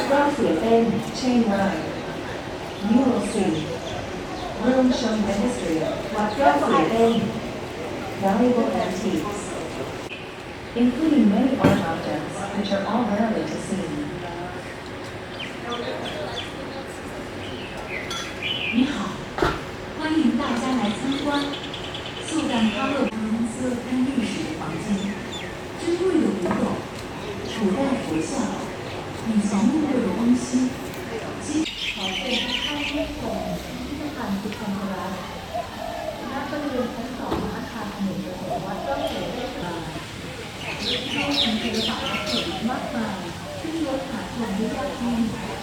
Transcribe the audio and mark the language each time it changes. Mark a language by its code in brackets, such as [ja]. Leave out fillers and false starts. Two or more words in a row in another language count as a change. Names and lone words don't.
[en] Suea Ten, Chiang Rai. Mural Street. Room showing the history of Wat Rong Suea Ten. Valuable antiques, including many art objects which are all rarely to see. [zh] 你好，欢迎大家来参观速干康乐文色跟历史的房间，珍贵的古董、古代佛像以及木质的东西。 [th] ขอเป็นเข้าร่วมชมพิพิธภัณฑ์พุทธรัตน์ณบริเวณชั้น2อาคารอเนกประสงค์วัดร่องเสด็จมาเข้าชมศิลปะวัตถุมากมายที่ลดหาชมได้ยากยิ่ง